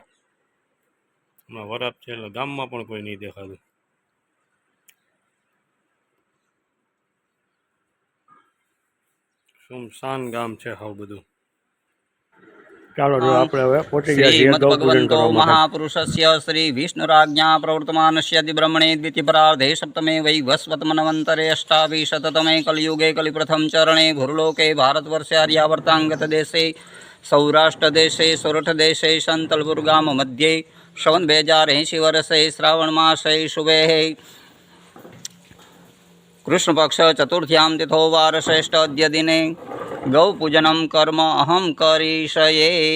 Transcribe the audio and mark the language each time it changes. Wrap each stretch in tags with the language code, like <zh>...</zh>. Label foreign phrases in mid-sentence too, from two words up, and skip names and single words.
<gu>હમણાં વરાપ છે એટલે ગામમાં પણ કોઈ નહીં દેખાતું। સુમસાન ગામ છે હાવ બધું। ચાલો જો આપણે હવે પહોંચી ગયા છીએ ગૌ પૂજન श्रीमद्भगवन्तो કરવા માટે।</gu> <sa>महापुरुषस्य श्री विष्णुराज्ञा प्रवर्तमानस्य ब्रह्मणे द्वितीयपरार्धे सप्तमे वैवस्वतमन्वन्तरे अष्टाविंशततमे कलियुगे कलिप्रथम चरणे भूर्लोके भारतवर्षे आर्यावर्ताङ्गतदेशे सौराष्ट्रदेशे सोरठदेशे शन्तलपुरगाम मध्ये श्रवण 2080 वर्षे श्रावणमासे शुभे कृष्णपक्ष चतुर्थ्यां तिथोवार श्रेष्ठ अद्य दिने गौपूजनं कर्म अहं करिष्ये।</sa>